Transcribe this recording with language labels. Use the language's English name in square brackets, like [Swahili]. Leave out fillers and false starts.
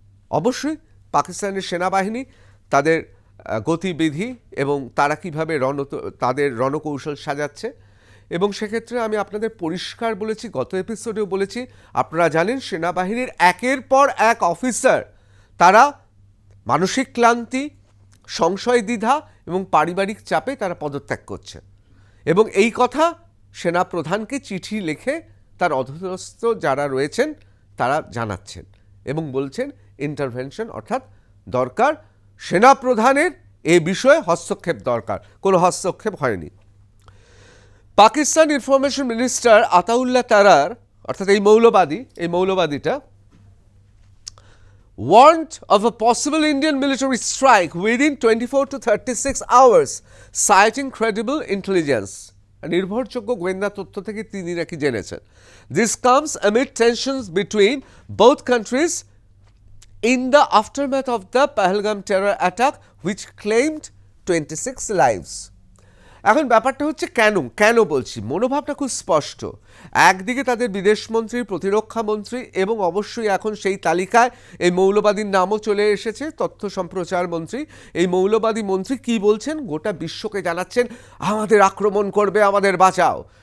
[Bangla] অবশ্যই পাকিস্তানের সেনাবাহিনী তাদের গতিবিধি এবং তারা কীভাবে তাদের রণকৌশল সাজাচ্ছে, এবং সেক্ষেত্রে আমি আপনাদের পরিষ্কার বলেছি, গত এপিসোডেও বলেছি, আপনারা জানেন সেনাবাহিনীর একের পর এক অফিসার তারা মানসিক ক্লান্তি, সংশয় দ্বিধা এবং পারিবারিক চাপে তারা পদত্যাগ করছে। এবং এই কথা সেনাপ্রধানকে চিঠি লিখে তার অধীনস্থ যারা রয়েছেন তারা জানাচ্ছেন এবং বলছেন ইন্টারভেনশন, অর্থাৎ দরকার সেনাপ্রধানের এই বিষয়ে হস্তক্ষেপ দরকার। কোনো হস্তক্ষেপ হয়নি। [English] Pakistan information minister Ataullah Tarar, [Bangla] অর্থাৎ এই মৌলবাদীটা [English] warned of a possible Indian military strike within 24 to 36 hours, citing credible intelligence. [Bangla] নির্ভরযোগ্য গোয়েন্দা তথ্য থেকে তিনি নাকি জেনেছেন। [English] This comes amid tensions between both countries in the aftermath of the Pahalgam terror attack, which claimed 26 lives. [Bangla] এখন ব্যাপারটা হচ্ছে কেন বলছি, মনোভাবটা খুব স্পষ্ট। একদিকে তাদের বিদেশমন্ত্রী, প্রতিরক্ষা মন্ত্রী এবং অবশ্যই এখন সেই তালিকায় এই মৌলবাদীর নামও চলে এসেছে, তথ্য সম্প্রচার মন্ত্রী। এই মৌলবাদী মন্ত্রী কি বলছেন? গোটা বিশ্বকে জানাচ্ছেন আমাদের আক্রমণ করবে, আমাদের বাঁচাও।